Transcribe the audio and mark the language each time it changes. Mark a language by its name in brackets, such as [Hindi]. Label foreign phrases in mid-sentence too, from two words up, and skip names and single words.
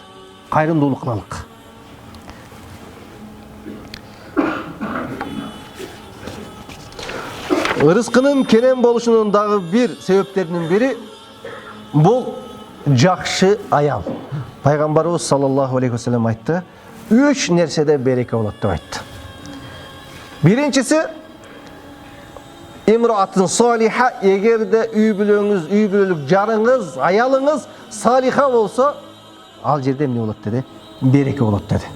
[Kyrgyz] Кайрымдуулук кылалык. Ырыскынын кенен болушунун дагы бир себептеринин бири бул жакшы аял. Пайгамбарыбыз [Arabic] صلى الله عليه وسلم [Kyrgyz] айтты, 3 нерседе береке болот деп айтты. Биринчиси, [Arabic] امرأة صالحة, [Kyrgyz] эгерде үй бүлөңүз, үй бүлөлүк жарыңыз, аялыңыз салиха болсо, ал жерде эмне болот деди? Береке болот деди.